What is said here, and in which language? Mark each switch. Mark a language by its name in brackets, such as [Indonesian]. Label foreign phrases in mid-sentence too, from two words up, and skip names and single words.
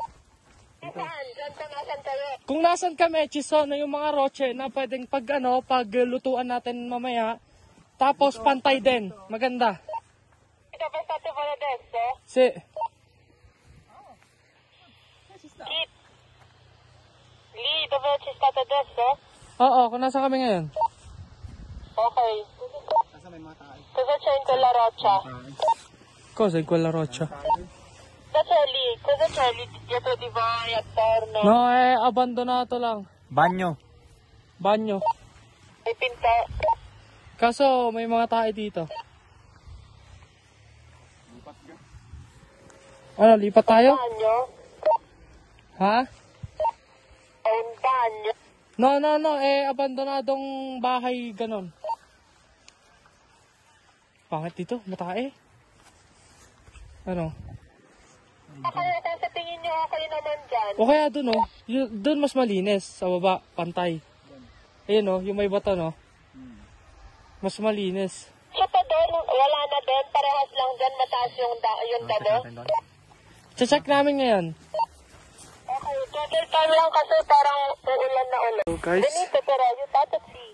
[Filipino] Kung nasan kami, Chison, na yung mga roche na pwedeng paglutuan natin mamaya. Tapos pantay din. Maganda. Si. Oo, kung nasa kami ngayon. Okay. [Italian] Cosa c'è in quella roccia? Cosa in quella roccia? Cosa c'è lì dietro di voi, attorno? No, abbandonato lang. [Filipino] Banyo. Banyo. May pinto. Kaso may mga tae dito. Ano, lipat tayo? [Italian] Bagno? [Filipino] Ha? [Italian] È un bagno? No, [Filipino] abandonadong bahay ganon. Pangit dito, matae. Ano? Kaya sa tingin nyo okay naman dyan? O kaya dun, oh. Dun mas malinis. Sa baba, pantay. Ayun, oh, yung may bato, no? Mas malinis. So pa doon, wala na din, parehas lang dyan, mataas yung damo? Check namin ngayon. Okay, total time lang kasi parang uulan na ulit. So guys, Benito, pero you thought of see.